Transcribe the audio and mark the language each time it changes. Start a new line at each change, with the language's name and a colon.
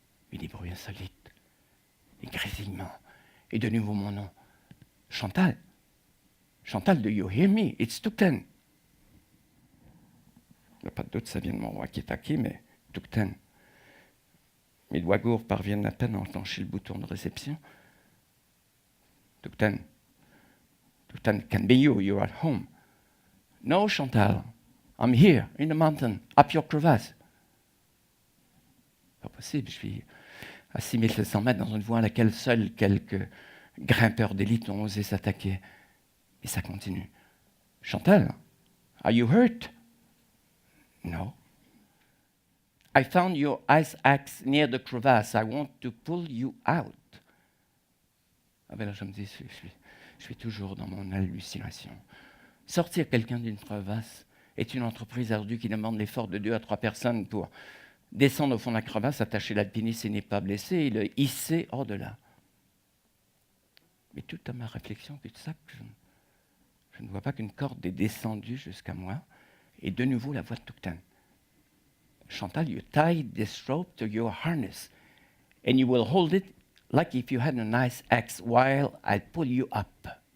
French: Mais des bruits insolites, des grésillements, et de nouveau mon nom. Chantal.
English: Chantal, do you hear me? It's Toukten.
French: Il n'y a pas de doute, ça vient de mon roi qui est taqué, mais Toukten. Mes doigts gourds parviennent à peine à enclencher le bouton de réception.
English: Toukten. Toukten, can be you, you're at home. No, Chantal, I'm here, in the mountain, up your crevasse.
French: Pas possible, je suis à 6700 mètres dans une voie à laquelle seuls quelques grimpeurs d'élite ont osé s'attaquer. Et ça continue.
English: Chantal, are you hurt? No. I found your ice axe near the crevasse. I want to pull you out.
French: Ah ben là, je me dis, je suis toujours dans mon hallucination. Sortir quelqu'un d'une crevasse est une entreprise ardue qui demande l'effort de 2 à 3 personnes pour descendre au fond de la crevasse, attacher l'alpiniste s'il n'est pas blessé et le hisser au-delà. Mais tout à ma réflexion, cul-de-sac, je ne vois pas qu'une corde est descendue jusqu'à moi et de nouveau la voix de Toukten.
English: Chantal, you tie this rope to your harness and you will hold it like if you had a nice axe while I pull you up.